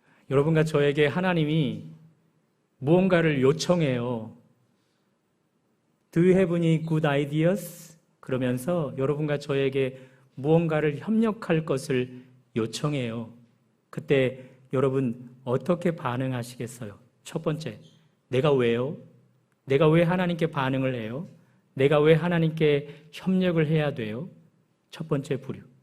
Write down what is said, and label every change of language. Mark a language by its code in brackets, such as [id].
[ko] 여러분과 저에게 하나님이 무언가를 요청해요. [en] Do you have any good ideas? [ko] 그러면서 여러분과 저에게 무언가를 협력할 것을 요청해요. 그때 여러분 어떻게 반응하시겠어요? 첫 번째, 내가 왜요? 내가 왜 하나님께 반응을 해요? 내가 왜 하나님께 협력을 해야 돼요? 첫 번째 부류.